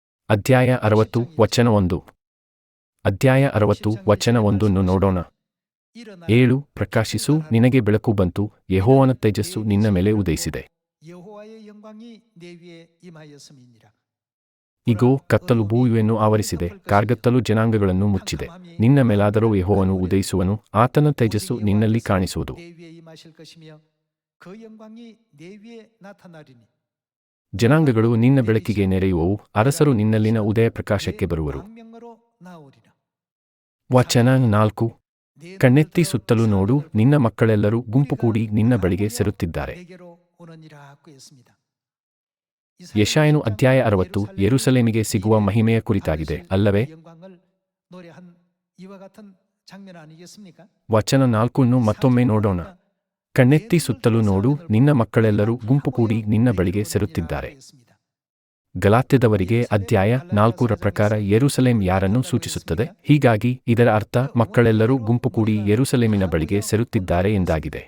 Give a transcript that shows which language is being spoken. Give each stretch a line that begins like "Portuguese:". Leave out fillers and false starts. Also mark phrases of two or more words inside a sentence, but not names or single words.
Kannada: ಅಧ್ಯಾಯ 60 ವಚನ 1. ಅಧ್ಯಾಯ 60 ವಚನ 1 ನೋಡೋಣ. 7 ಪ್ರಕಾಶಿಸು, ನಿನಗೆ ಬೆಳಕು ಬಂತು, ಯೆಹೋವನ ತೇಜಸ್ಸು ನಿನ್ನ ಮೇಲೆ ಉದಯಿಸಿದೆ.
Korean: 여호와의 영광이 내 위에 임하였음이니라.
Kannada: ಇಗೋ, ಕತ್ತಲು ಭೂಮಿಯನ್ನು ಆವರಿಸಿದೆ, ಕಾರ್ಗತ್ತಲು ಜನಾಂಗಗಳನ್ನು ಮುಚ್ಚಿದೆ. ನಿನ್ನ ಮೇಲಾದರೋ ಯೆಹೋವನು ಉದಯಿಸುವನು, ಆತನ ತೇಜಸ್ಸು ನಿನ್ನಲ್ಲಿ ಕಾಣಿಸುವುದು.
Korean: 내 위에 임하실 것이며 그 영광이 내 위에 나타나리니.
Kannada: ಜನಾಂಗಗಳು ನಿನ್ನ ಬೆಳಕಿಗೆ ನೆರೆಯುವವು, ಅರಸರು ನಿನ್ನಲ್ಲಿನ ಉದಯ ಪ್ರಕಾಶಕ್ಕೆ ಬರುವರು.
Korean: 광명으로 나오리라.
Kannada: ವಚನ 4. ಕಣ್ಣೆತ್ತಿ ಸುತ್ತಲೂ ನೋಡು, ನಿನ್ನ ಮಕ್ಕಳೆಲ್ಲರೂ ಗುಂಪು ಕೂಡಿ ನಿನ್ನ ಬಳಿಗೆ ಸೇರುತ್ತಿದ್ದಾರೆ.
Korean: 내게로 오느니라 하고 했습니다.
Kannada: ಯೆಶಾಯನು ಅಧ್ಯಾಯ 60 ಯೆರೂಸಲೇಮಿಗೆ ಸಿಗುವ ಮಹಿಮೆಯ ಕುರಿತಾಗಿದೆ, ಅಲ್ಲವೇ?
Korean: 영광을 노래한 이와 같은 장면 아니겠습니까?
Kannada: ವಚನ 4 ಮತ್ತೊಮ್ಮೆ ನೋಡೋಣ. ಕಣ್ಣೆತ್ತಿ ಸುತ್ತಲೂ ನೋಡು, ನಿನ್ನ ಮಕ್ಕಳೆಲ್ಲರೂ ಗುಂಪು ಕೂಡಿ ನಿನ್ನ ಬಳಿಗೆ ಸೇರುತ್ತಿದ್ದಾರೆ. ಗಲಾತ್ಯದವರಿಗೆ ಅಧ್ಯಾಯ 4 ಪ್ರಕಾರ ಯೆರೂಸಲೇಮ್ ಯಾರನ್ನು ಸೂಚಿಸುತ್ತದೆ? ಹೀಗಾಗಿ ಇದರ ಅರ್ಥ ಮಕ್ಕಳೆಲ್ಲರೂ ಗುಂಪು ಕೂಡಿ ಯೆರೂಸಲೇಮಿನ ಬಳಿಗೆ ಸೇರುತ್ತಿದ್ದಾರೆ ಎಂದಾಗಿದೆ.